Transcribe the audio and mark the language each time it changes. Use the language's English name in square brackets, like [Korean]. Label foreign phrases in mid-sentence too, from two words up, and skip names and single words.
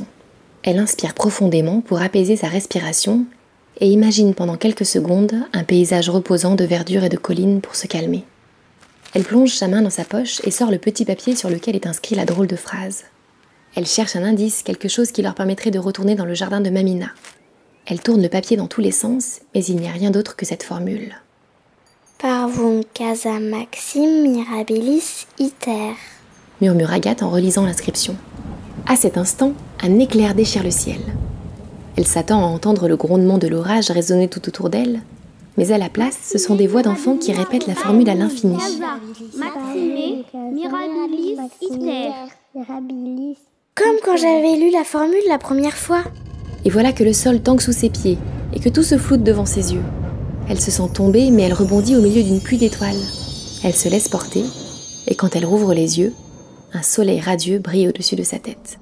[French] Elle inspire profondément pour apaiser sa respiration et imagine pendant quelques secondes un paysage reposant de verdure et de collines pour se calmer. Elle plonge sa main dans sa poche et sort le petit papier sur lequel est inscrit la drôle de phrase. Elle cherche un indice, quelque chose qui leur permettrait de retourner dans le jardin de Mamina. Elle tourne le papier dans tous les sens, mais il n'y a rien d'autre que cette formule. [Latin] Parvum casa maxim mirabilis iter, [French] murmure Agathe en relisant l'inscription. À cet instant, un éclair déchire le ciel. Elle s'attend à entendre le grondement de l'orage résonner tout autour d'elle, mais à la place, ce sont des voix d'enfants qui répètent la formule à l'infini. [Latin] maxime mirabilis iter. [French] Comme quand j'avais lu la formule la première fois. Et voilà que le sol tangue sous ses pieds et que tout se floute devant ses yeux. Elle se sent tomber, mais elle rebondit au milieu d'une pluie d'étoiles. Elle se laisse porter, et quand elle rouvre les yeux, un soleil radieux brille au-dessus de sa tête.